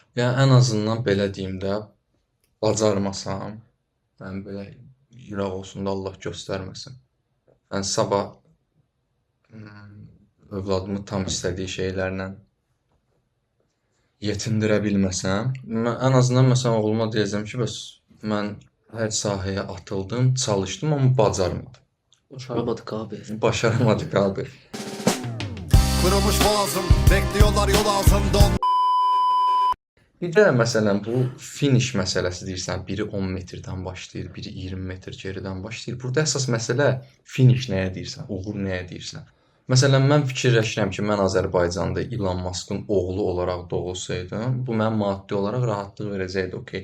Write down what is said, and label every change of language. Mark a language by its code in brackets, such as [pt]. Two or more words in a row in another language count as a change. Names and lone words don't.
[az] Yəni ən azından belə deyim də, bacarmasam, mən belə yıraq olsun da Allah göstərməsin. Mən sabah övladımı tam istədiyi şeylərlə yetindirə bilməsəm, mən ən azından məsələn oğluma deyəcəm ki, bəs mən hər sahəyə atıldım, çalışdım, amma bacarmadım. [tr] Başaramadık abi. Başaramadık abi. Kırılmış boğazım, bekliyorlar yol altında. [az] Bir də məsələn bu finish məsələsi deyirsən, biri 10 metrdən başlayır, biri 20 metr geridən başlayır. Burada əsas məsələ finish nəyə deyirsən, uğur nəyə deyirsən. Məsələn, mən fikirləşirəm ki, mən Azərbaycanda Elon Musk'ın oğlu olaraq doğulsaydım, bu mənə maddi olaraq rahatlıq verəcəkdi, okey.